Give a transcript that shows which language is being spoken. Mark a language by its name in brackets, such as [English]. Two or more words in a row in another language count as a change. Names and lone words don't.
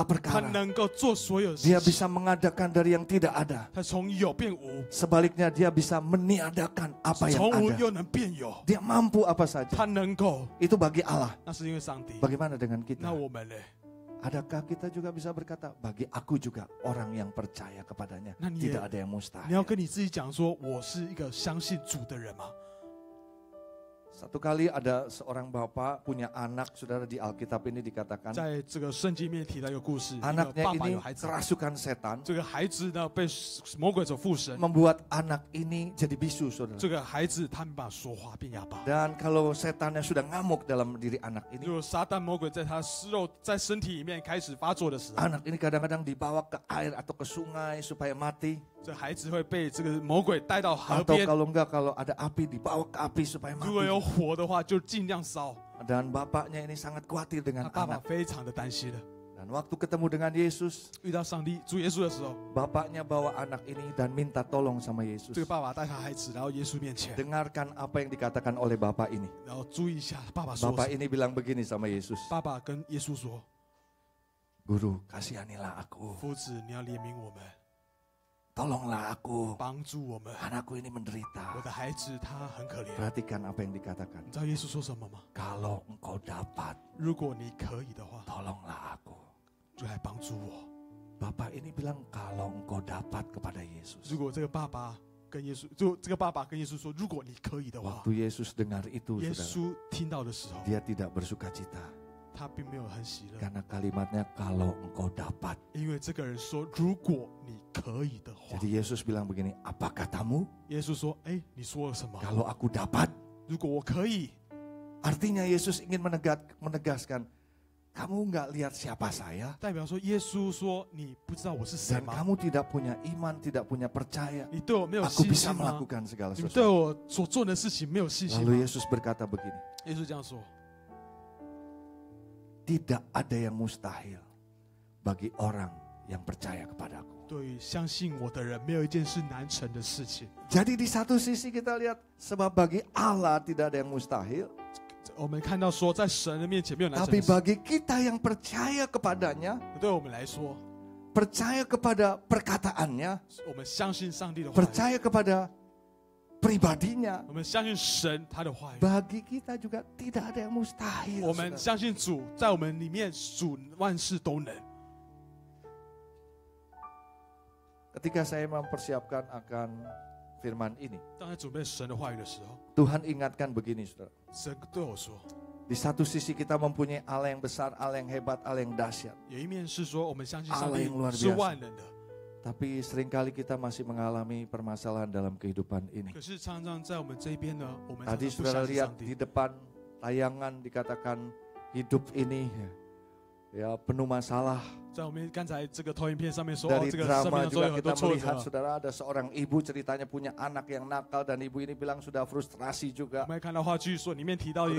[Chinese] 他 [Indonesian] perkara. [Chinese] 能够做所有事 [Indonesian] Dia [Chinese] 情。 [Indonesian] bisa mengadakan dari yang tidak ada. [Chinese] 他从有变无， [Indonesian] Sebaliknya dia bisa meniadakan apa yang [Chinese] 从无 [Indonesian] ada. [Chinese] 又能变有， [Indonesian] Dia mampu apa saja. [Chinese] 他能够， [Indonesian] Itu bagi Allah. [Chinese] 那是因为上帝。 [Indonesian] Bagaimana dengan [Chinese] 那 [Indonesian] kita? [Chinese] 我们呢？ [Indonesian] Adakah kita juga bisa berkata, bagi aku juga orang yang percaya kepadanya. [Chinese] 那你也 [Indonesian] Tidak ada yang [Chinese] 你 [Indonesian] mustahil. [Chinese] 要跟你自己讲说，我是一个相信主的人吗？ [Indonesian] Satu kali ada seorang bapak punya anak, saudara, di Alkitab ini dikatakan [Chinese] 在这个圣经里面提到一个故事，一个 [Indonesian] anaknya [Chinese] 爸爸 [Indonesian] ini [Chinese] 有孩子， [Indonesian] kerasukan setan, [Chinese] 这个孩子呢被魔鬼所附身， [Indonesian] membuat anak ini jadi bisu, saudara. [Chinese] 这个孩子他没办法说话，变哑巴。 [Indonesian] Dan kalau setannya sudah ngamuk dalam diri anak [Chinese] 如 [Indonesian] ini, [Chinese] 果撒旦魔鬼在他肉在身体里面开始发作的时候， [Indonesian] anak ini kadang-kadang dibawa ke air atau ke sungai supaya mati. [Chinese] 这孩子会被这个魔鬼带到河 [Indonesian] Atau [Chinese] 边， [Indonesian] kalau enggak, kalau ada api dibawa ke api supaya [Chinese] 如果有 [Indonesian] mati. [Chinese] 火的话就尽量烧。 [Indonesian] Dan bapaknya ini sangat khawatir [Chinese] 他 [Indonesian] dengan [Chinese] 爸爸 [Indonesian] anak. [Chinese] 非常的担心了。 [Indonesian] Dan waktu ketemu dengan Yesus, [Chinese] 遇到上帝主耶稣的时候， [Indonesian] bapaknya bawa anak ini dan minta tolong sama Yesus. [Chinese] 这个爸爸带他孩子来到耶稣面前， [Indonesian] Dengarkan apa yang dikatakan oleh bapak ini. [Chinese] 然后注意一下爸爸说什 [Indonesian] Bapak [Chinese] 么。 [Indonesian] ini bilang begini sama Yesus, [Chinese] 爸爸跟耶稣说 [Indonesian] Guru, kasihanilah aku. [Chinese] 夫子，你要怜悯我们， [Indonesian] Tolonglah aku. [Chinese] 帮助我们。 [Indonesian] Anakku ini menderita. [Chinese] 我的孩子他很可怜。 [Indonesian] Perhatikan apa yang dikatakan. [Chinese] 你知道耶稣说什么吗？ [Indonesian] Kalau engkau dapat, [Chinese] 如果你可以的话， [Indonesian] tolonglah aku. [Chinese] 就来帮助我。 [Indonesian] Bapak ini bilang kalau engkau dapat kepada Yesus. [Chinese] 如果这个爸爸跟耶稣，就这个爸爸跟耶稣说，如果你可以的话， [Indonesian] Waktu Yesus dengar itu, [Chinese] 耶 [Indonesian] saudara, [Chinese] 稣听到的时候， [Indonesian] dia tidak bersuka cita. [Chinese] 他并没有很喜乐， [Indonesian] Karena kalimatnya kalau engkau dapat. [Chinese] 因为这个人说，如果你可以的话。 [Indonesian] Jadi Yesus bilang begini, apa katamu? [Chinese] 耶稣说，哎，你说了什么？ [Indonesian] Kalau aku dapat. [Chinese] 如果我可以。 [Indonesian] Artinya Yesus ingin menegaskan, kamu nggak lihat siapa saya? [Chinese] 代表说，耶稣说，你不知道我是谁 [Indonesian] Dan [Chinese] 吗？ [Indonesian] kamu tidak punya iman, tidak punya percaya. [Chinese] 你对我没有 [Indonesian] Aku [Chinese] 信 [Indonesian] bisa [Chinese] 心吗？ [Indonesian] melakukan segala [Chinese] 你们对 [Indonesian] sesuatu. [Chinese] 我所做的事情没有信心 [Indonesian] Lalu [Chinese] 吗？ [Indonesian] Yesus berkata begini, [Chinese] 耶稣这样说。 [Indonesian] tidak ada yang mustahil bagi orang yang percaya kepadaku. [Chinese] 对于相信我的人，没有一件是难成的事情。 [Indonesian] Jadi di satu sisi kita lihat, sebab bagi Allah tidak ada yang mustahil. [Chinese] 我们看到说，在神的面前没有难成 [Indonesian] Tapi [Chinese] 的事。 [Indonesian] bagi kita yang percaya kepadanya, [Chinese] 对我们来说， [Indonesian] percaya kepada perkataannya, [Chinese] 我们相信上帝的话语， [Indonesian] percaya kepada pribadinya, [Chinese] 我们相信神他的话语， [Indonesian] bagi kita juga tidak ada yang mustahil. [Chinese] 我们 [Indonesian] saudara. [Chinese] 相信主在我们里面，主万事都能。 [Indonesian] Ketika saya mempersiapkan akan firman ini, [Chinese] 当在准备神的话语的时候， [Indonesian] Tuhan ingatkan begini, saudara. [Chinese] 神对我说， [Indonesian] Di satu sisi kita mempunyai Allah yang besar, Allah yang hebat, Allah yang dahsyat. [Chinese] 有一面是说我们相信上 [Indonesian] Allah [Chinese] 帝 [Indonesian] yang luar [Chinese] 是 [Indonesian] biasa. [Chinese] 万能的， [Indonesian] Tapi seringkali kita masih mengalami permasalahan dalam kehidupan ini. [Chinese] 可是常常在我们这边呢，我们常常 [Indonesian] Tadi [Chinese] 不 [Indonesian] saudara [Chinese] 相信 [Indonesian] lihat [Chinese] 上 [Indonesian] di [Chinese] 帝。 [Indonesian] depan tayangan dikatakan hidup ini ya penuh masalah. [Chinese] 在我们刚才这个投影片上面说， [Indonesian] Dari [Chinese] 这个生命 [Indonesian] drama [Chinese] 当中有 [Indonesian] juga [Chinese] 很多 [Indonesian] kita [Chinese] 挫 [Indonesian] melihat [Chinese] 折。 [Indonesian] saudara ada seorang ibu ceritanya punya anak yang nakal dan ibu ini bilang sudah frustrasi [Chinese] 我 [Indonesian] juga. [Chinese] 们还看到话剧说，里面提到一个